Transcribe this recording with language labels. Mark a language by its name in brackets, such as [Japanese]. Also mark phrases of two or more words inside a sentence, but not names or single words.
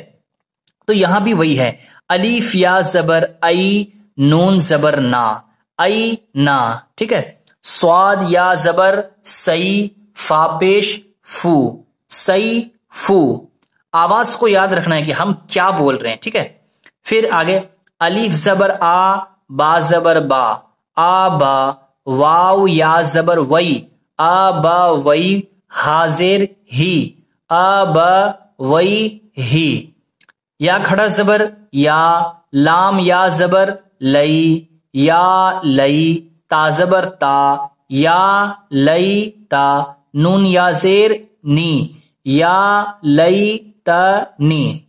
[Urdu] تو یہاں بھی وہی ہے، الف یا زبر ای، نون زبر نا، ای نا، ٹھیک ہے۔ صاد یا زبر سی، فا پیش فو، سی فو۔ آواز کو یاد رکھنا ہے کہ ہم کیا بول رہے ہیں، ٹھیک ہے۔ پھر آگے الف زبر آ، با زبر با، آ با، واو یا زبر وئی، آ با وئی، حاضر ہی، آ با وئی ہی۔ یا کھڑا زبر یا، لام یا زبر لئی، یا لئی، تا زبر تا، یا لئی تا، نون یا زیر نی، یا لئی تا نی۔